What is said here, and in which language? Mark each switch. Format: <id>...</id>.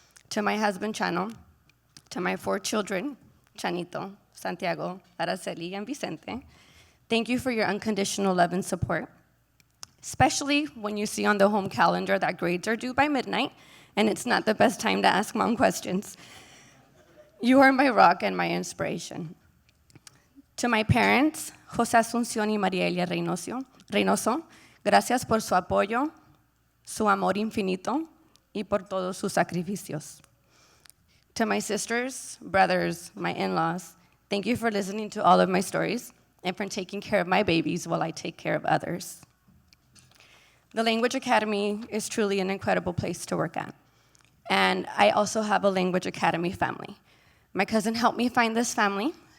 <en>To my husband, Chano, to my 4 children, Chanito, Santiago, Araceli, and Vicente, thank you for your unconditional love and support, especially when you see on the home calendar that grades are due by midnight, and it's not the best time to ask mom questions. You are my rock and my inspiration. To my parents,</en> <es>José Asunción y Marielia Reynoso, gracias por su apoyo, su amor infinito, y por todos sus sacrificios.</es> <en>To my sisters, brothers, my in-laws, thank you for listening to all of my stories and for taking care of my babies while I take care of others. The Language Academy is truly an incredible place to work at. And I also have a Language Academy family. My cousin helped me find this family.</en>